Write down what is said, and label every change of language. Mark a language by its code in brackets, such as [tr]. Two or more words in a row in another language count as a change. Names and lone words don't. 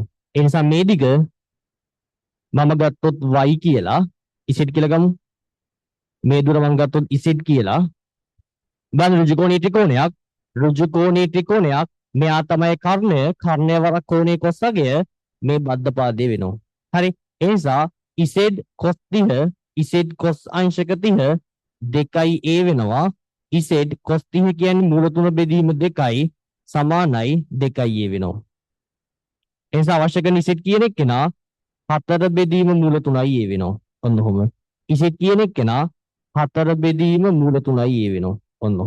[si] ඒ නිසා මේ දිග මම ගත්තොත් y කියලා z කියලා ගමු. මේ දුර මම ගත්තොත් z කියලා. බලන්න ඍජුකෝණී ත්‍රිකෝණයක් මෙයා තමයි කර්ණය වරක් කෝණයේ cos අගය මේ බද්ධ පාදයේ වෙනවා. හරි. ඒ නිසා z cos 30 z cos අංශක 30 2a වෙනවා. z cos 30 කියන්නේ මූල 3 බෙදීම 2යි සමානයි 2a වෙනවා. ඒ නිසා අවශ්‍ය කරන z කියන එක්කෙනා 4 බෙදීම මූල 3යි a වෙනවා. ඔන්න ඔහොම. z කියන එක්කෙනා 4 බෙදීම මූල 3යි a වෙනවා. ඔන්න ඔහොම.